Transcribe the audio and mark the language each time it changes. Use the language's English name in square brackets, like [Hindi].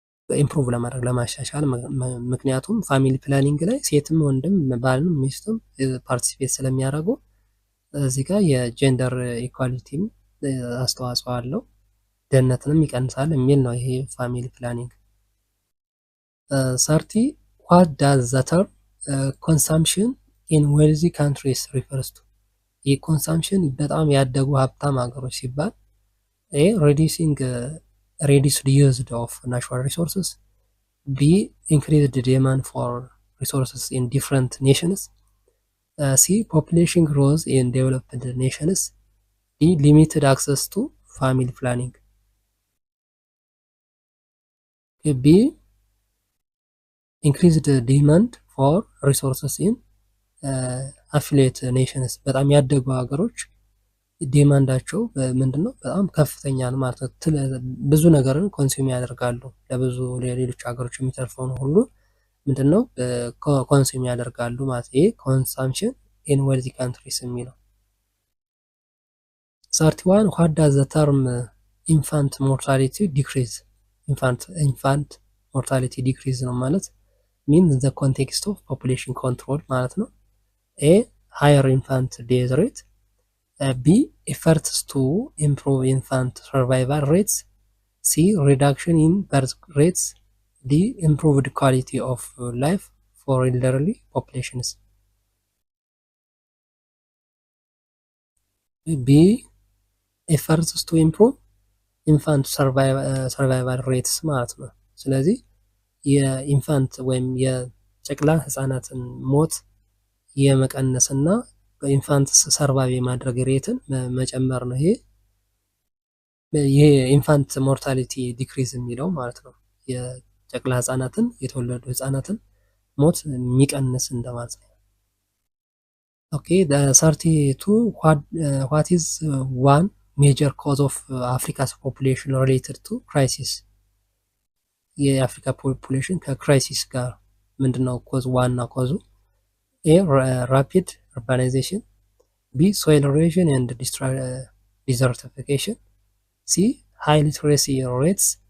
[Amharic] ኢምፕሩቭ ለማድረግ ለማሻሻል። ምክንያቱም ፋሚሊ ፕላኒንግ ላይ ሴትም ወንድም ባልም ሚስትም ፓርቲሲፔት ስለሚያደርጉ እዚህ ጋር የጀንደር ኢኳሊቲም አስተዋጽኦ አለው፣ ድህነትንም ይቀንሳል የሚል ነው ይሄ ፋሚሊ ፕላኒንግ። [English] 30 ዋት ዳዝ ዘ ተርም ኮንሳምፕሽን ኢን ዌልዚ ካንትሪስ ሪፈርስ ቱ? [Amharic] ይህ ኮንሳምፕሽን በጣም ያደጉ ሀብታም ሀገሮች ሲባል [English] ኤ ሪዲዩሲንግ reduced use of natural resources, B increased demand for resources in different nations, C population growth in developed nations, D limited access to family planning. B increased demand for resources in affiliate nations. [Amharic] በጣም ያደጉ ሀገሮች ዲማንዳቸው ምንድነው? በጣም ከፍተኛ ነው ማለት ነው። ብዙ ነገርን ኮንሱም ያደርጋሉ። ለብዙ ሌሎች ሀገሮች የሚተርፈውን ሁሉ ምንድነው ኮንሱም ያደርጋሉ ማለት ነው። ይሄ ኮንሳምፕሽን ኢን ዌልዚ ካንትሪስ የሚለው። [English] 31 ዋት ዳዝ ዘ ተርም ኢንፋንት ሞርታሊቲ ዲክሪዝ? ኢንፋንት ሞርታሊቲ ዲክሪዝ ነው ማለት ሚን ዘ ኮንቴክስት ኦፍ ፖፑሌሽን ኮንትሮል ማለት ነው። ኤ ሃየር ኢንፋንት ዴዝ ሬት፣ B efforts to improve infant survival rates, C reduction in birth rates, D improved quality of life for elderly populations. B efforts to improve infant survival rates [Amharic] ማለት ነው። ስለዚህ የኢንፋንት ወይም የጨቅላ ህፃናትን ሞት የመቀነስና ኢንፋንት ሰርቫይቭ የማድረግ ሬትን መጨመር ነው። ይሄ ኢንፋንት ሞርታሊቲ ዲክሪዝ የሚለው ማለት ነው። የጨቅላ ህፃናትን የተወለዱ ህፃናትን ሞት የሚቀንስ እንደማለት ነው። ኦኬ [English] 32 what is one major cause of Africa's population related to crisis? [Amharic] የአፍሪካ ፖፑሌሽን ከክራይሲስ ጋር ምንድነው ኮዝ? ዋና ኮዙ [English] A rapid urbanization, B soil erosion and desertification, C high literacy rates,